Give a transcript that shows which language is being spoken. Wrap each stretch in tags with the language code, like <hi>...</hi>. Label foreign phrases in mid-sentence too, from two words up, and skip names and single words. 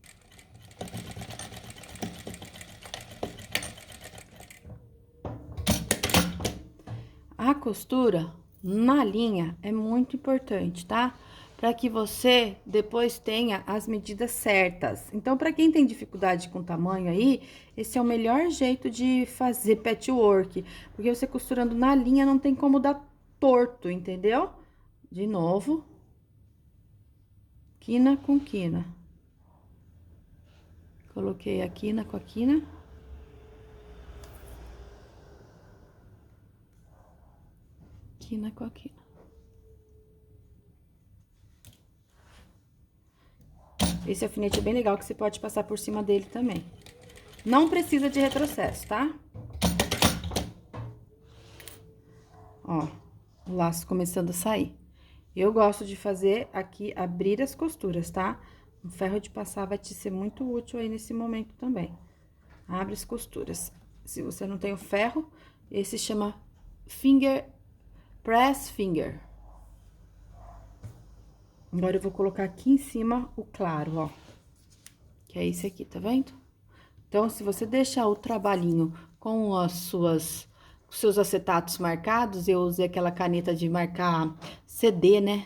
<pt>A costura na linha é muito importante, tá? Para que você depois tenha as medidas certas. Então, para quem tem dificuldade com tamanho aí, esse é o melhor jeito de fazer patchwork, porque você costurando na linha não tem como dar torto, entendeu? De novo, quina com quina. Coloquei a quina com a quina. quina com a quina. Esse alfinete é bem legal, que você pode passar por cima dele também. Não precisa de retrocesso, tá? Ó, o laço começando a sair. Eu gosto de fazer aqui, abrir as costuras, tá? O ferro de passar vai te ser muito útil aí nesse momento também. Abre as costuras. Se você não tem o ferro, esse chama</pt> <en>press finger.</en> <pt>Agora, eu vou colocar aqui em cima o claro, ó. Que é esse aqui, tá vendo? Então, se você deixar o trabalhinho com os seus acetatos marcados, eu usei aquela caneta de marcar CD, né?</pt>